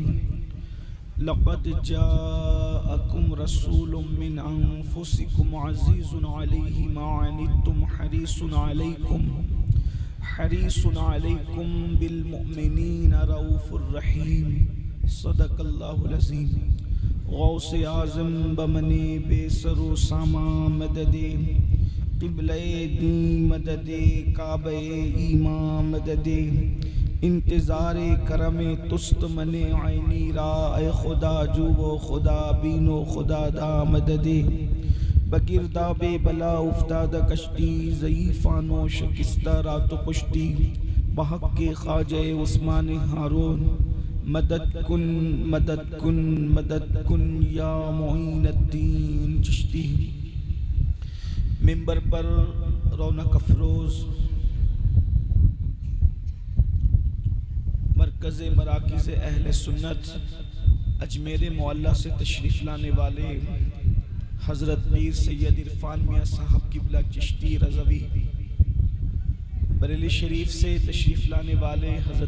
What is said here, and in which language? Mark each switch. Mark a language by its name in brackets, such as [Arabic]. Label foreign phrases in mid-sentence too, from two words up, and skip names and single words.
[Arabic] لقد جاءکم رسول من انفسکم عزیز علیہ ما عنتم حریص علیکم بالمؤمنین رؤوف الرحیم، صدق اللہ العظیم۔ [Persian] غوث اعظم بمن بے سر و ساما مدد، قبلہ دین مدد، کعبہ ایمان مدد، انتظار کرم تست من عینی را، اے خدا جو و خدا بین و خدا دا مدد۔ بگرداب بلا افتاد کشتی، ضعیفان و شکستہ رات و پشتی، بحق کے خواجہ عثمان ہارون، مدد کن مدد کن مدد کن یا معین الدین چشتی۔ [Urdu] ممبر پر رونق افروز مرکز مراکز اہل سنت اجمیر معلیٰ سے تشریف لانے والے حضرت پیر سید عرفان میاں صاحب قبلہ چشتی رضوی، بریلی شریف سے تشریف لانے والے حضرت